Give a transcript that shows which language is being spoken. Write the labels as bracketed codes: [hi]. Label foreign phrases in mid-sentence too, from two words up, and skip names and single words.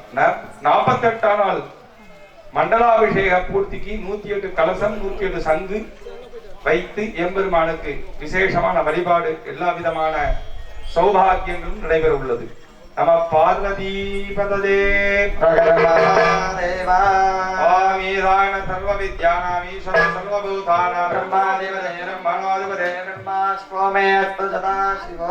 [ta] 48ஆம் நாள் மண்டலாபிஷேக பூர்த்திக்கு 108 கலசம், 108 சங்கு வைத்து எம்பெருமானுக்கு விசேஷமான வழிபாடு, எல்லா விதமான சௌபாகியங்களும் நடைபெற உள்ளது. [sa] नम पार्वती पतये. आदिदान सर्वविद्यानां ईश्वर सर्वभूतानां ब्रह्माधिपते ब्रह्मणोऽधिपते ब्रह्मास्मि अस्तु सदा शिवो